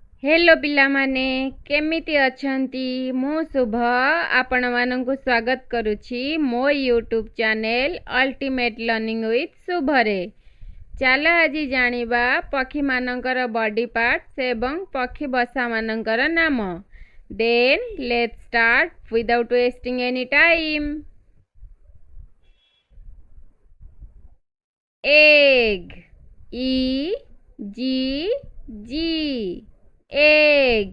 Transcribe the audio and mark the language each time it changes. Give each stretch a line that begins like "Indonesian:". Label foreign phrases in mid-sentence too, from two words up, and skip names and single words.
Odia: ହେଲୋ ପିଲା ମାନେ କେମିତି ଅଛନ୍ତି ମୁ ଶୁଭ ଆପଣ ମାନଙ୍କୁ ସ୍ୱାଗତ କରୁଛି ମୋ ୟୁଟ୍ୟୁବ ଚ୍ୟାନେଲ ଅଲ୍ଟିମେଟ ଲର୍ନିଂ ୱିଥ ଶୁଭ ରେ। ଚାଲ ଆଜି ଜାଣିବା ପକ୍ଷୀ ମାନଙ୍କର
English: body parts
Odia: ଏବଂ ପକ୍ଷୀ ବସା ମାନଙ୍କର ନାମ।
English: Then let's start without wasting any time. Egg E G G egg.